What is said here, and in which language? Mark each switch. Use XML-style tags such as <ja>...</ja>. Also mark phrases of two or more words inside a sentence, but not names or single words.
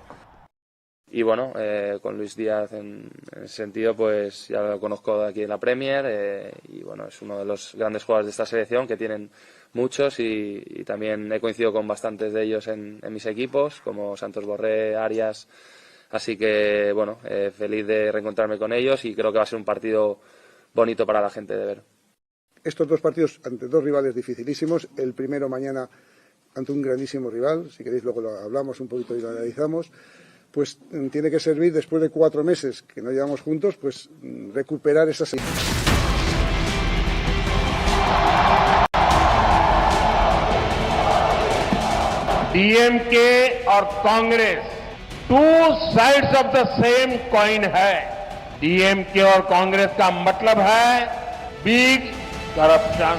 <es>Y bueno, con Luis Díaz en ese sentido, pues ya lo conozco de aquí en la Premier y bueno, es uno de los grandes jugadores de esta selección, que tienen muchos y también he coincidido con bastantes de ellos en mis equipos, como Santos Borré, Arias, así que bueno, feliz de reencontrarme con ellos y creo que va a ser un partido bonito para la gente de ver. Estos 2 partidos ante 2 rivales dificilísimos, el primero mañana ante un grandísimo rival, si queréis luego lo hablamos un poquito y lo analizamos, pues tiene que servir después de 4 meses que no llevamos juntos, pues recuperar esas...</es> <en>डीएमके और कांग्रेस 2 sides of the same coin है।</en> <hi>डीएमके और कांग्रेस का मतलब है</hi> <en>big corruption.</en>